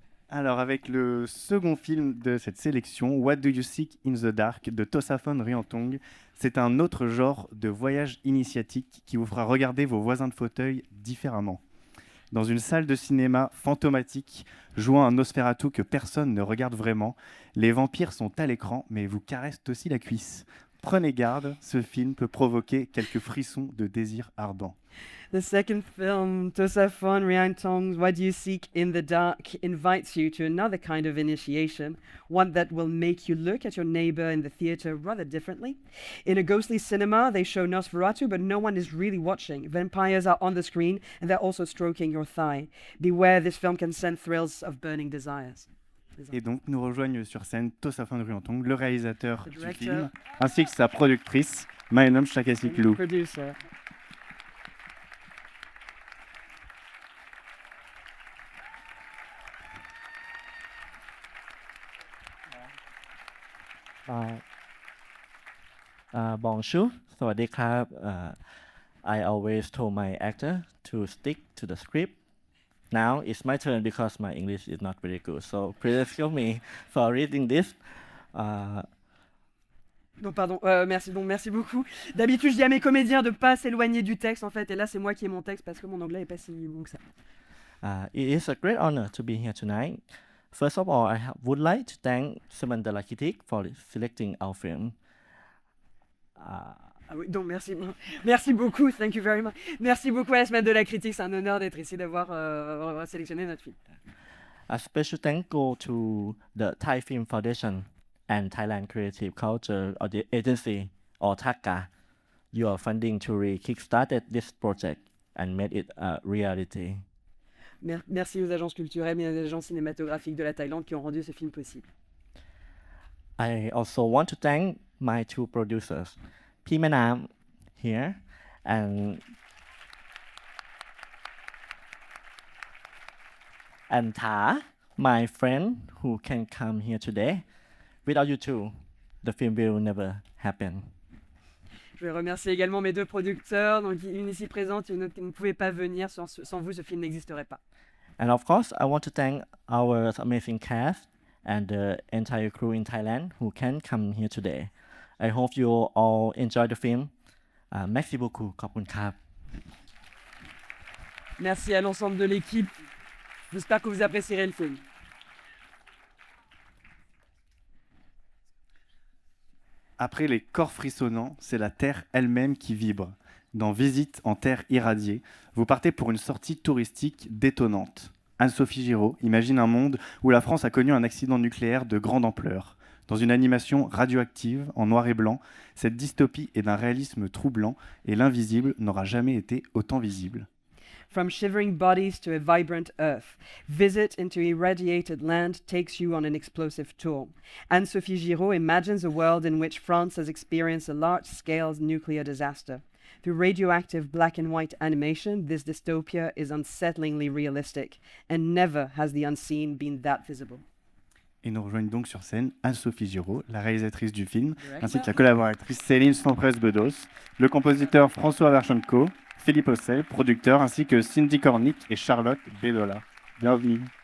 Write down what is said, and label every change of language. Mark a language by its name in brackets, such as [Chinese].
[French] Alors, avec le second film de cette sélection, What Do You Seek in the Dark de Tosafon Rüantong, c'est un autre genre de voyage initiatique qui vous fera regarder vos voisins de fauteuil différemment. Dans une salle de cinéma fantomatique, jouant un Nosferatu que personne ne regarde vraiment, les vampires sont à l'écran, mais vous caressent aussi la cuisse. Prenez garde, ce film peut provoquer quelques frissons de désir ardent. [English] The second film, Tosafon Rüantong's What Do You Seek in the Dark, invites you to another kind of initiation, one that will make you look at your neighbor in the theater rather differently. In a ghostly cinema, they show Nosferatu, but no one is really watching. Vampires are on the screen, and they're also stroking your thigh. Beware, this film can send thrills of burning desires. [French] Et donc, nous rejoignent sur scène Tosafon Rüantong, le réalisateur du film, ainsi que sa productrice, Maenam Shakasiklu. [English] Producer. [French] Bonjour, [Thai] สวัสดีครับ [English] I always told my actor to stick to the script. Now it's my turn because my English is not very good. So please excuse me for reading this. [French] Non, pardon, merci beaucoup. D'habitude, je dis à mes comédiens de ne pas s'éloigner du texte, en fait, et là, c'est moi qui ai mon texte parce que mon anglais n'est pas si bon que ça. [English] It is a great honor to be here tonight. First of all, would like to thank Semen de la Critique for selecting our film. [French] Ah oui, donc merci beaucoup, [English] thank you very much. [French] Merci beaucoup à la Semaine de la Critique, c'est un honneur d'être ici, d'avoir sélectionné notre film. [English] A special thank you to the Thai Film Foundation and Thailand Creative Culture Agency, or THACA. Your funding to kickstarted this project and made it a reality. [French] Merci aux agences culturelles et aux agences cinématographiques de la Thaïlande qui ont rendu ce film possible. [English] I also want to thank my 2 producers, Pi Manam here and Tha, my friend who can come here today. Without you two, the film will never happen. [French] Je vais remercier également mes 2 producteurs, donc une ici présente et une autre qui ne pouvait pas venir. Sans vous, ce film n'existerait pas. [English] And of course, I want to thank our amazing cast and the entire crew in Thailand who can come here today. I hope you all enjoy the film. [French] Merci beaucoup. [Thai] ขอบคุณครับ [French] Merci à l'ensemble de l'équipe. J'espère que vous apprécierez le film. Après les corps frissonnants, c'est la Terre elle-même qui vibre. Dans Visite en Terre irradiée, vous partez pour une sortie touristique détonnante. Anne-Sophie Giraud imagine un monde où la France a connu un accident nucléaire de grande ampleur. Dans une animation radioactive, en noir et blanc, cette dystopie est d'un réalisme troublant et l'invisible n'aura jamais été autant visible. [English] From shivering bodies to a vibrant earth, Visit into Irradiated Land takes you on an explosive tour. Anne-Sophie Giraud imagines a world in which France has experienced a large-scale nuclear disaster. Through radioactive black and white animation, this dystopia is unsettlingly realistic, and never has the unseen been that visible. [French] Et nous rejoignent donc sur scène Anne-Sophie Giraud, la réalisatrice du film, ainsi que la collaboratrice Céline Samprez-Bedos, le compositeur François Verchenko, Philippe Ossel, producteur, ainsi que Cindy Cornick et Charlotte Bédola. Bienvenue.